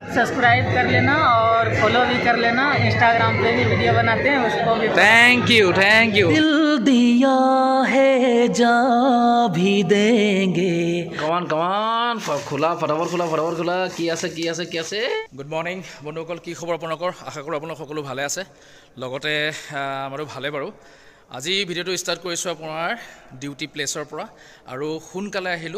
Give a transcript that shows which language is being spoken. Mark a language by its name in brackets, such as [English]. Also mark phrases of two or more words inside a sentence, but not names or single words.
[Hindi] सब्सक्राइब कर लेना और फॉलो भी कर लेना। इंस्टाग्राम पे भी वीडियो बनाते हैं, उसको भी। थैंक यू दिल दिया है जा भी देंगे। [Assamese] কমান খোলা ফটাফট খোলা কি আছে [English] good morning [Assamese] বন্ধুসকল, কি খবৰ আপোনালোকৰ? আশা কৰোঁ আপোনালোক সকলো ভালে আছে, লগতে আমাৰো ভালে বাৰু। আজি ভিডিঅ'টো ষ্টাৰ্ট কৰিছোঁ আপোনাৰ [English] duty placeৰ [Assamese] পৰা, আৰু সোনকালে আহিলোঁ।